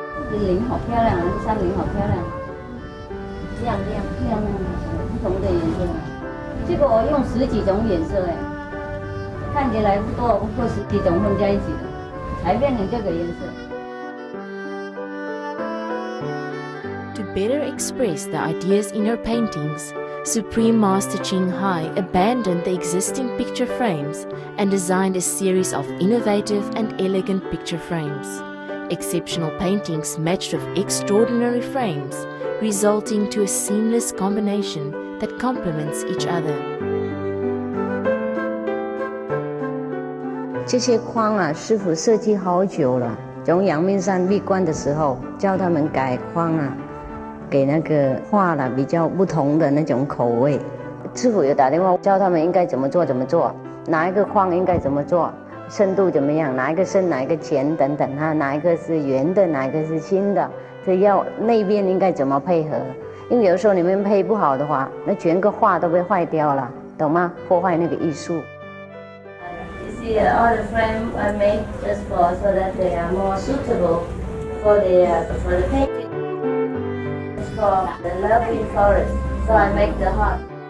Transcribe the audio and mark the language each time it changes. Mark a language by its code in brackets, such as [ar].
[zh] 这林好漂亮啊，这山林好漂亮，亮漂亮的，不同的颜色。这个我用10几种颜色哎，看起来不多，不过10几种混在一起的，才变成这个颜色。 [en] To better express the ideas in her paintings, Supreme Master Ching Hai abandoned the existing picture frames and designed a series of innovative and elegant picture frames. Exceptional paintings matched with extraordinary frames, resulting to a seamless combination that complements each other. [zh] 这些框啊，师父设计好久了。从阳明山闭关的时候，教他们改框啊，给那个画了比较不同的那种口味。师父有打电话教他们应该怎么做，哪一个框应该怎么做。深度怎么样？哪一个深，哪一个浅等等啊？哪一个是圆的，哪一个是新的？这要那边应该怎么配合？因为有时候你们配不好的话，那全个画都被坏掉了，懂吗？破坏那个艺术。 [en] You see, all the frame I made just so that they are more suitable for the painting. It's called the lovely forest. So I make the heart.